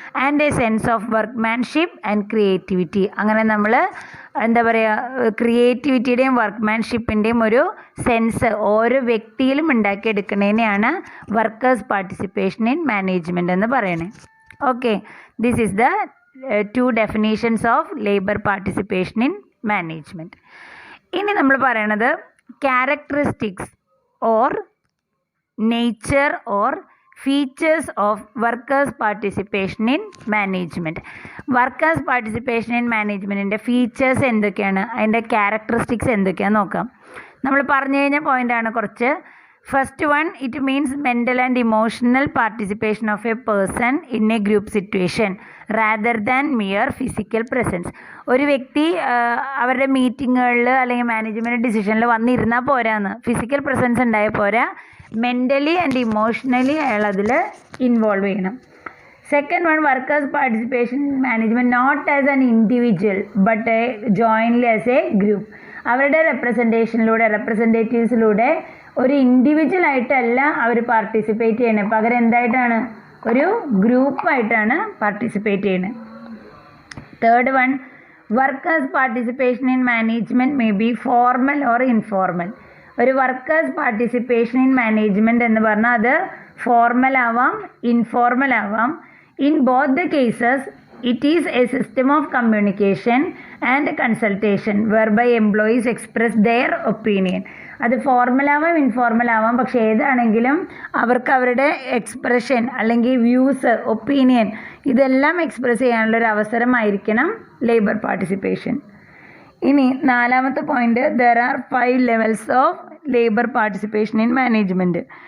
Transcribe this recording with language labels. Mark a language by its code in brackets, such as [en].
[en] And a sense of workmanship and creativity. [ml] അങ്ങനെ നമ്മൾ എന്താ പറയുക, ക്രിയേറ്റിവിറ്റിയുടെയും വർക്ക്മാൻഷിപ്പിൻ്റെയും ഒരു സെൻസ് ഓരോ വ്യക്തിയിലും ഉണ്ടാക്കിയെടുക്കുന്നതിനെയാണ് വർക്കേഴ്സ് പാർട്ടിസിപ്പേഷൻ ഇൻ മാനേജ്മെൻറ്റ് എന്ന് പറയുന്നത്. [en] Okay, this is the 2 definitions of labour participation in management. [ml] ഇനി നമ്മൾ പറയണത് [en] Characteristics or nature or features of workers participation in management. [ml] Workers participation in മാനേജ്മെൻറ്റിൻ്റെ features എന്തൊക്കെയാണ്, അതിൻ്റെ ക്യാരക്ടറിസ്റ്റിക്സ് എന്തൊക്കെയാണെന്ന് നോക്കാം. നമ്മൾ പറഞ്ഞു കഴിഞ്ഞ പോയിൻ്റാണ് കുറച്ച്. [en] First one, it means mental and emotional participation of a person in a group situation rather than mere physical presence. [ml] ഒരു വ്യക്തി അവരുടെ മീറ്റിങ്ങുകളിൽ അല്ലെങ്കിൽ മാനേജ്മെൻറ്റ് ഡിസിഷനിൽ വന്നിരുന്നാൽ പോരാന്ന്, ഫിസിക്കൽ പ്രസൻസ് ഉണ്ടായാൽ പോരാ, മെൻ്റലി ആൻഡ് ഇമോഷണലി അയാൾ അതിൽ ഇൻവോൾവ് ചെയ്യണം. [en] Second one, workers participation management not as an individual but jointly as a group. [ml] അവരുടെ റെപ്രസെൻറ്റേറ്റീവ്സിലൂടെ ഒരു ഇൻഡിവിജ്വൽ ആയിട്ടല്ല അവർ പാർട്ടിസിപ്പേറ്റ് ചെയ്യണത്, പകരം എന്തായിട്ടാണ്, ഒരു ഗ്രൂപ്പായിട്ടാണ് പാർട്ടിസിപ്പേറ്റ് ചെയ്യുന്നത്. [en] Third one, workers participation in management may be formal or informal. [ml] ഒരു വർക്കേഴ്സ് പാർട്ടിസിപ്പേഷൻ ഇൻ മാനേജ്മെൻറ്റ് എന്ന് പറഞ്ഞാൽ അത് ഫോർമൽ ആവാം, ഇൻഫോർമൽ ആവാം. [en] In both the cases it is a system of communication and consultation whereby employees express their opinion. [ml] അത് formal ആവാം, informal ആവാം, പക്ഷേ ഏതാണെങ്കിലും അവർക്ക് അവരുടെ എക്സ്പ്രഷൻ അല്ലെങ്കിൽ വ്യൂസ്, ഒപ്പീനിയൻ ഇതെല്ലാം എക്സ്പ്രസ് ചെയ്യാനുള്ളൊരു അവസരമായിരിക്കണം ലേബർ പാർട്ടിസിപ്പേഷൻ. ഇനി നാലാമത്തെ point, [en] There are 5 levels of labour participation in management.